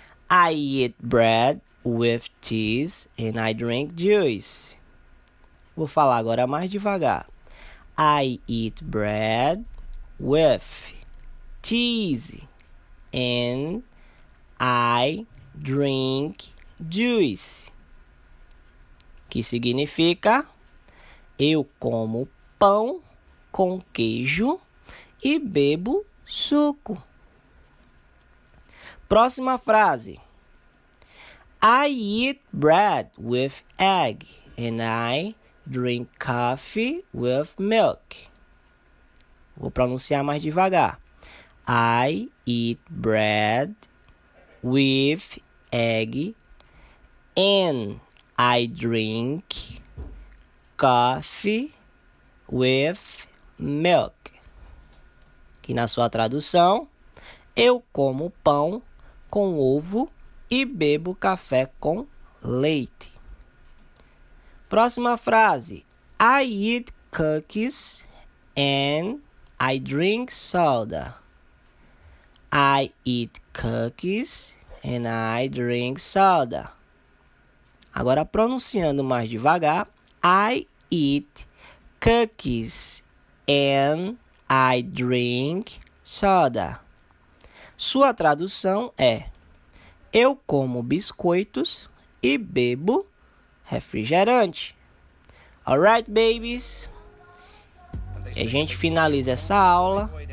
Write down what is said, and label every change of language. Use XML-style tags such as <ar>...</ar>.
<en>I eat bread with cheese and I drink juice.</en> <pt>Vou falar agora mais devagar.</pt> <en>I eat bread with cheese and I drink juice.</en> <pt>Que significa: eu como pão com queijo e bebo suco. Próxima frase.</pt> <en>I eat bread with egg and I drink coffee with milk.</en> <pt>Vou pronunciar mais devagar.</pt> <en>I eat bread with egg and I drink coffee with milk.</en> <pt>Que na sua tradução, eu como pão com ovo e bebo café com leite. Próxima frase.</pt> <en>I eat cookies and I drink soda. I eat cookies and I drink soda.</en> <pt>Agora pronunciando mais devagar.</pt> <en>I eat cookies and I drink soda.</en> <pt>Sua tradução é: eu como biscoitos e bebo refrigerante.</pt> <en>Alright, babies?</en> <pt>E a gente finaliza essa aula.</pt>